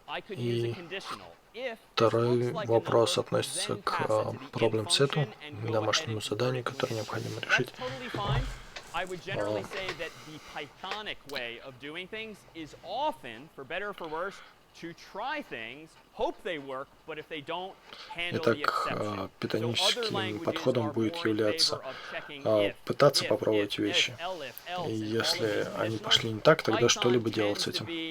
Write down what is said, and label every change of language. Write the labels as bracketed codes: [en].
[ru] И второй вопрос относится к проблем-сету, домашнему заданию, которое необходимо решить. [en] I would generally say that the Pythonic way of doing things is often, for better or for worse, to try things, hope they work, but if they don't, handle the exception. [ru] Итак, питоническим подходом будет являться пытаться попробовать вещи. И если они пошли не так, тогда что-либо делать с этим.